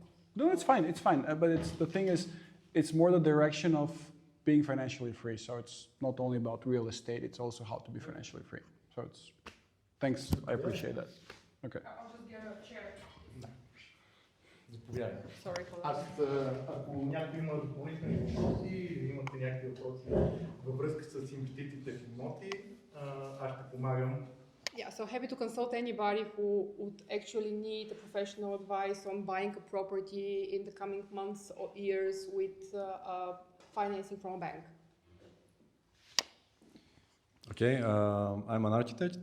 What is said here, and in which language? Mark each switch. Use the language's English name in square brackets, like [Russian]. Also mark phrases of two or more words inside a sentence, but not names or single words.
[English] No, it's fine. It's fine. But the thing is, it's more the direction of being financially free. So it's not only about real estate; it's also how to be financially free. So it's. Thanks. I appreciate that. Okay. I'll just get a chair. [Bulgarian] Заповядайте. [English] Sorry for that. [Bulgarian] Ако някой има допълнителни въпроси или имате някакви въпроси във връзка с инвестициите в имоти, аз ще помагам. [English] Yeah, so happy to consult anybody who would actually need a professional advice on buying a property in the coming months or years with financing from a bank. Okay, I'm an architect.